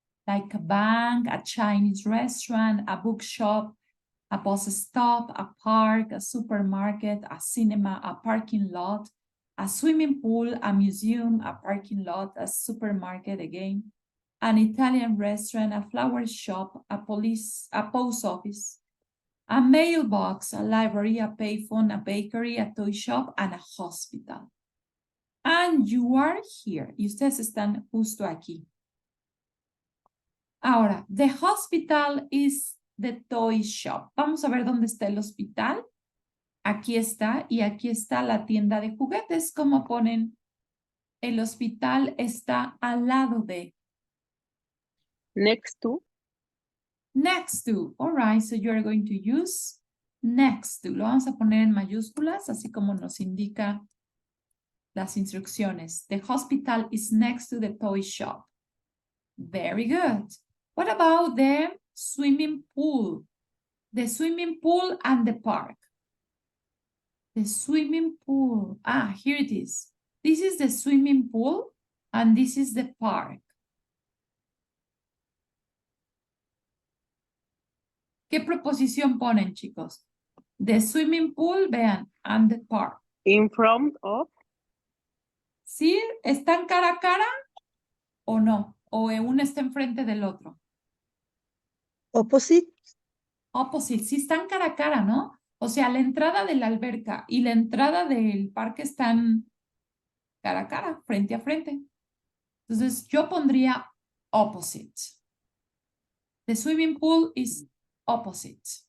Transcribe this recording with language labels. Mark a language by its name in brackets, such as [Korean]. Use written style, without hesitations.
[English] like a bank, a Chinese restaurant, a bookshop, a bus stop, a park, a supermarket, a cinema, a parking lot, a swimming pool, a museum, a parking lot, a supermarket again, an Italian restaurant, a flower shop, a post office, a mailbox, a library, a payphone, a bakery, a toy shop, and a hospital. And you are here. [Spanish] Y ustedes están justo aquí. [English] Ahora, the hospital is the toy shop. [Spanish] Vamos a ver dónde está el hospital. Aquí está, y aquí está la tienda de juguetes. ¿Cómo ponen? El hospital está al lado de. [English] Next to. Next to. All right, so you're going to use next to. [Spanish] Lo vamos a poner en mayúsculas, así como nos indica las instrucciones. [English] The hospital is next to the toy shop. Very good. What about the swimming pool? The swimming pool and the park. The swimming pool. Ah, here it is. This is the swimming pool and this is the park. [Spanish] ¿Qué preposición ponen, chicos? [English] The swimming pool, vean, and the park. In front of. [Spanish] ¿Sí? ¿Están cara a cara o no? ¿O uno está enfrente del otro? [English] Opposite. [Spanish] Opposite, sí están cara a cara, ¿no? O sea, la entrada de la alberca y la entrada del parque están cara a cara, frente a frente. Entonces, yo pondría opposite. [English] The swimming pool is opposite.